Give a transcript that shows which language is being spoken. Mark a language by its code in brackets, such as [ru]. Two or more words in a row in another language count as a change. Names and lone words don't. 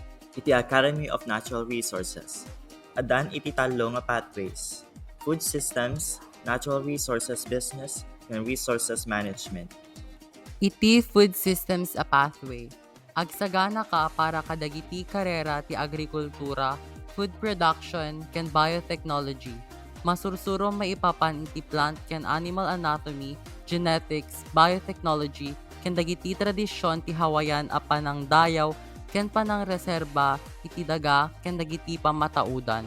[ilo] iti Academy of Natural Resources. Adan iti talo nga [en] pathways: food systems, natural resources business, and resources management. [ilo] Iti [en] food systems [ilo] a pathway. Agsagana ka para kadagiti karera ti agrikultura, [en] food production, [ilo] ken biotechnology. Masursurom maipapan iti plant ken [en] animal anatomy, genetics, biotechnology, [ilo] ken dagiti tradisyon ti Hawayan a panang dayaw ken panang reserba iti daga ken dagiti pamataudan.